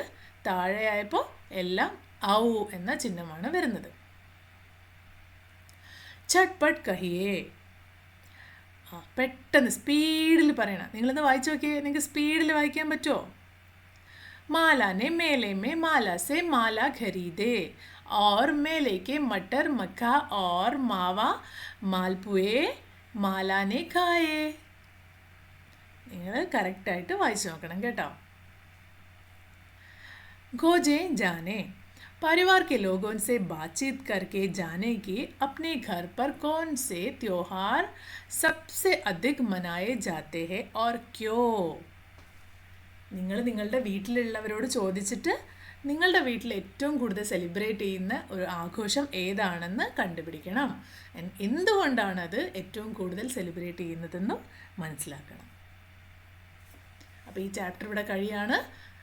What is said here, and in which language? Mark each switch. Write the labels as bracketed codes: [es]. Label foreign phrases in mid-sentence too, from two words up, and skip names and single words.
[ml] താഴെയായപ്പോൾ എല്ലാം ഔ എന്ന ചിഹ്നമാണ് വരുന്നത്. [hi] चटपट कहिए. [ml] പെട്ടെന്ന് സ്പീഡിൽ പറയണം. നിങ്ങളൊന്ന് വായിച്ചു നോക്കിയേ. നിങ്ങൾക്ക് സ്പീഡിൽ വായിക്കാൻ പറ്റുമോ? [hi] मालाने मेले में माला से माला खरीदे और मेले के मटर मक्खा और मावा मालपुए माला ने खाए. [ml] നിങ്ങൾ കറക്റ്റായിട്ട് വായിച്ചു നോക്കണം കേട്ടോ. [hi] खोजे जाने. परिवार के लोगों से बातचीत करके जाने कि अपने घर पर कौन से त्योहार सबसे अधिक मनाए जाते हैं और क्यों. [ml] നിങ്ങൾ നിങ്ങളുടെ വീട്ടിലുള്ളവരോട് ചോദിച്ചിട്ട് നിങ്ങളുടെ വീട്ടിൽ ഏറ്റവും കൂടുതൽ സെലിബ്രേറ്റ് ചെയ്യുന്ന ഒരു ആഘോഷം ഏതാണെന്ന് കണ്ടുപിടിക്കണം. എന്തുകൊണ്ടാണ് അത് ഏറ്റവും കൂടുതൽ സെലിബ്രേറ്റ് ചെയ്യുന്നതെന്നും മനസ്സിലാക്കണം. അപ്പോൾ ഈ ചാപ്റ്റർ ഇവിടെ കഴിയാണ്.